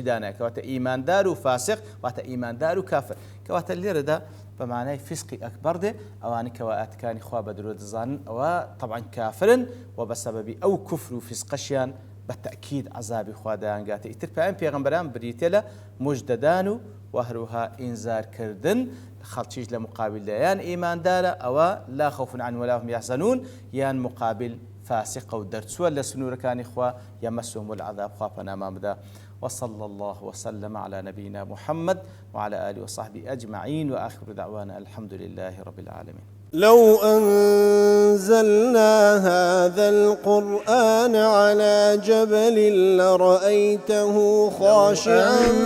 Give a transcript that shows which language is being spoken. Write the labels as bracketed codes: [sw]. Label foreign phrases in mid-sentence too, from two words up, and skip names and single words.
[ckb] دانایە کەواتە ئیماندار و فاسق واتە ئیماندار و کافر کەواتە لێرەدا بە معنای فیسقی ئەکبەر دێ ئەوانی کەوا ئاتکانی خوا بە درۆ دەزانن ئەوە طبعا کافرن و بەسەبەبی ئەو کوفر و فیسقەشیان بەتەکید عەزابی خوا دەیانگاتێ ئیتر پێیان پێغەمبەران بریتێ لە موژدەدان و هەروەها ئینزارکردن خەڵکیش لە مقابل دەیان ئیماندارە ئەوە [ar] لا خەوف عنهم ولا هم يحزنون [ckb] یان مقابل فاسق و دەرچووە لە سنوورەکانی خوا [ar] یەمەسهم العذاب [ckb] خوا پەنامان بدە [ar] وصلى الله وسلم على نبينا محمد وعلى آله وصحبه أجمعين وآخر دعوانا الحمد لله رب العالمين. لو أنزلنا هذا القرآن على جبل لرأيته خاشعا